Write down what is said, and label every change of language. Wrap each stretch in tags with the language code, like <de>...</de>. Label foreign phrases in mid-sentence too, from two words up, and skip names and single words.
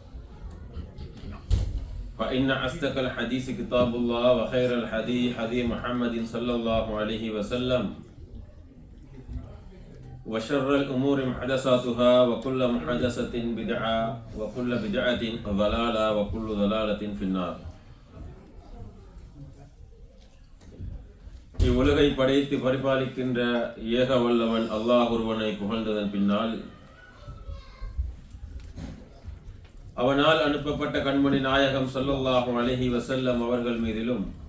<ar>فإن أصدق الحديث كتاب الله وخير الحديث حديث محمد صلى الله عليه وسلم وشر الأمور محدثاتها وكل محدثة بدعة وكل بدعة ضلالة وكل ضلالة في النار.</ar> <ta>இவ்வுலகை படைத்து பரிபாலிக்கின்ற ஏக வல்லவன் அல்லாஹ் ஒருவனை புகழ்ந்ததன் பின்னால் அவனால் அனுப்பப்பட்ட கண்மணி நாயகம்</ta> <ar>صلى الله عليه وسلم</ar> <ta>அவர்கள் மீதிலும்</ta>